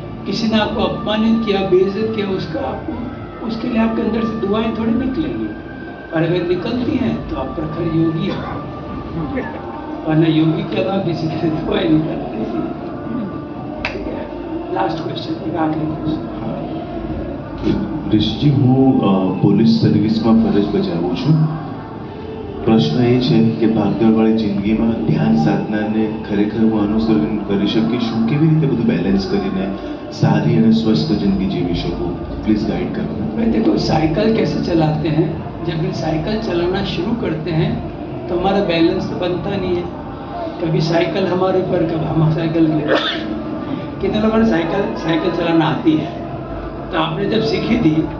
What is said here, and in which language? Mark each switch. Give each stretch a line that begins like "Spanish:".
Hindi: किसी ने आपको अपमानित किया, बेइज्जत किया, उसके लिए आपके अंदर से दुआएं थोड़ी निकलेंगी। और अगर निकलती हैं तो आप प्रखर योगी हैं, वरना योगी के अलावा किसी के लिए दुआएं नहीं करते। ठीक है, लास्ट क्वेश्चन, एक आखिरी क्वेश्चन।
Gujarati: ऋषिजी, હું પોલીસ સર્વિસમાં ફરજ બજાવું છું। પ્રશ્ન એ છે કે ભાગદોડવાળી જિંદગીમાં ધ્યાન સાધનાને ખરેખર હું અનુસરણ કરી શકીશું? કેવી રીતે બધું બેલેન્સ કરીને સારી અને સ્વસ્થ જિંદગી જીવી શકું? પ્લીઝ ગાઈડ કરો।
Hindi: भाई देखो, साइकिल कैसे चलाते हैं, जब भी साइकिल चलाना शुरू करते हैं तो हमारा बैलेंस तो बनता नहीं है। कभी साइकिल हमारे ऊपर, कभी हम साइकिल के। कितने लोगों ने साइकिल चलाना आती है, तो आपने जब सीखी थी